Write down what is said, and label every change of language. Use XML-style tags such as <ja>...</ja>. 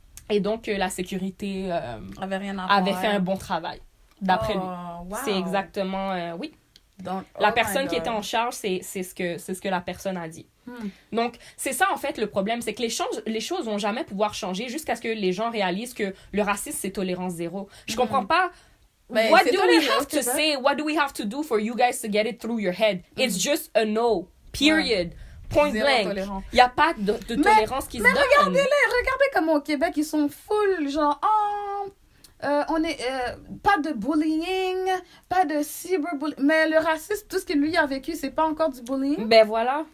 <fr>Et donc, la sécurité avait fait un bon travail, d'après lui. Wow. C'est exactement... oui. Donc, la personne qui était en charge, c'est ce que la personne a dit. Donc, c'est ça, en fait, le problème. C'est que les choses vont jamais pouvoir changer jusqu'à ce que les gens réalisent que le racisme, c'est tolérance zéro. Je comprends pas... Mais</fr> <en>what do we have to say? What do we have to do for you guys to get it through your head? It's just a no. Period. Point blank.</en> <fr>Il n'y a pas de tolérance qui se donne. Mais regardez comment au Québec, ils sont full, genre, on est, pas de bullying, pas de cyberbullying. Mais le racisme, tout ce que lui a vécu, c'est pas encore du bullying. Ben voilà.</fr>